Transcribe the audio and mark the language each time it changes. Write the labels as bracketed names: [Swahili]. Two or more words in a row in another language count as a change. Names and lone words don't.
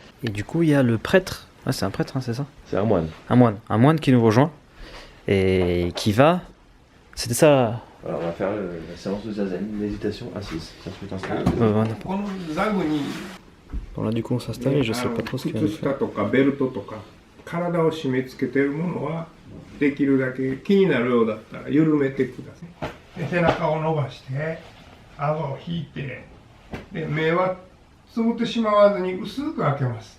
[French] Et du coup il y a le prêtre Ouais, c'est un prêtre, hein, c'est ça? C'est un moine. Un moine qui nous rejoint et qui va. C'était ça. Alors on va faire la séance de zazen, méditation assise. Ça se fait installer. Bon là du coup on s'installe et je sais pas trop ce qu'il va nous faire. [Japanese] 体を締め付けているものはできるだけ気になるようだったら緩めてください。で背中を伸ばして顎を引いてで目はつぶってしまわずに薄く開けます。